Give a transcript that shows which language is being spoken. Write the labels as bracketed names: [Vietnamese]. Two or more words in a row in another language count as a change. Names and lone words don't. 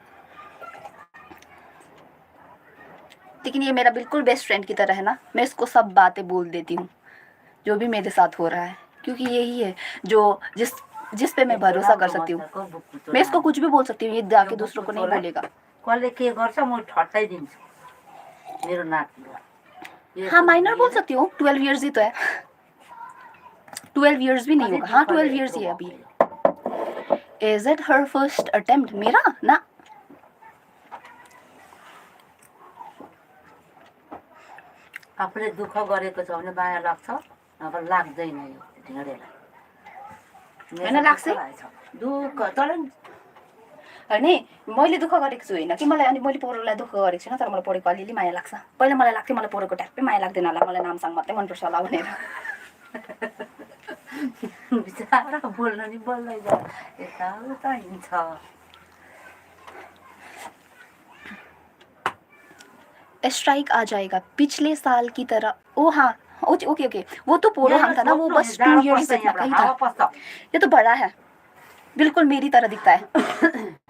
[Hindi] लेकिन ये मेरा बिल्कुल [English] best friend [Hindi] की तरह है ना मैं इसको सब बातें बोल देती हूँ जो भी मेरे साथ हो रहा है क्योंकि यही है जो जिस पे मैं भरोसा कर सकती हूँ मैं इसको कुछ भी बोल सकती हूँ ये जाके दूसरों को नहीं बोलेगा [Nepali] कसले के गर्छ म ठट्टाइदिन्छु मेरो नातिलाई [Hindi] हाँ माइनर बोल सकती हूँ 12 इयर्स ही तो है 12 इयर्स भी नहीं होगा हाँ 12 इयर्स ही है अभी [English] is it her first attempt [Hindi] मेरा ना [Nepali] आफूले दुःख गरेको छ भने माया लाग्छ नभए लाग्दैन यो ढेँडेलाई होइन लाग्छ दुःख तर होइन मैले दुःख गरेको छु होइन कि मलाई अनि मैले पोरोलाई दुःख गरेको छैन तर मलाई पोरेको अलिअलि माया लाग्छ पहिला मलाई लाग्थ्यो मलाई पोरेको ट्याक्कै माया लाग्दैन होला मलाई नामसाङ मात्रै मनपर्छ होला भनेर बिचरा बोल्नु नि बोल्दै जा यताउता हिँड्छ [Hindi] स्ट्राइक आ जाएगा पिछले साल की तरह ओ हाँ [English] OK OK OK [Hindi] वो तो पोरो हम था ना वो बस 2 इयर्स से इतना कहीं था ये तो बड़ा है बिल्कुल मेरी तरह दिखता है